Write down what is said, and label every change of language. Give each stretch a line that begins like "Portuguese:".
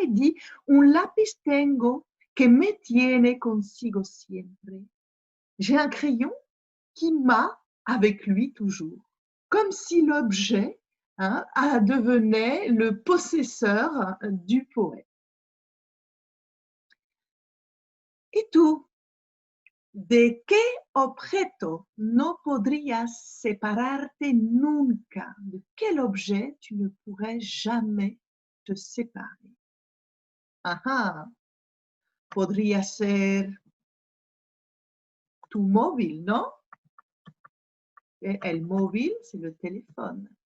French: Il dit «
Spanish: Un lápiz tengo que me tiene consigo siempre ».
French: J'ai un crayon qui m'a avec lui toujours. Comme si l'objet devenait le possesseur du poète.
Spanish: Et tú, ¿de qué objeto no podrías separarte nunca?
French: De quel objet tu ne pourrais jamais te séparer?
Spanish: Podría ser tu móvil, ¿no? El móvil,
French: c'est le téléphone.